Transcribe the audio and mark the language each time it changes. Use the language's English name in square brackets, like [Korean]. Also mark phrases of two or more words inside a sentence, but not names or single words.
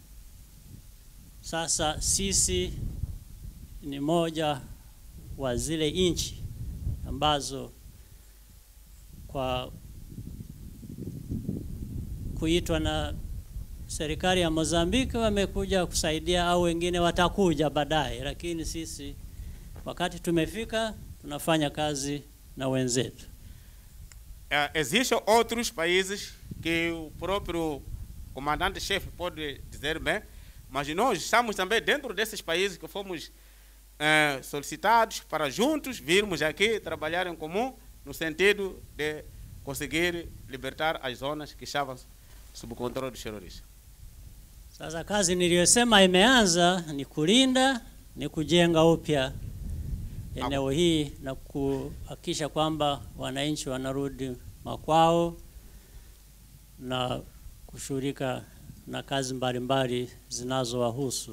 [Swahili] Sasa sisi ni moja wa zile nchi ambazo kwa kuitwa na serikali ya Mozambique wamekuja kusaidia, au wengine watakuja baadaye, lakini sisi wakati tumefika tunafanya kazi na wenzetu. [Portuguese] Existem outros países que o próprio comandante-chefe pode dizer bem, mas nós estamos também dentro desses países que fomos solicitados para juntos virmos aqui trabalhar em comum no sentido de conseguir libertar as zonas que estavam sob o controle dos terroristas. [Swahili] Sasa kazi niliyosema imeanza ni kulinda, ni kujenga upya eneo hii na kuhakikisha kwamba wananchi wanarudi makwao na kushughulika na kazi mbalimbali zinazowahusu.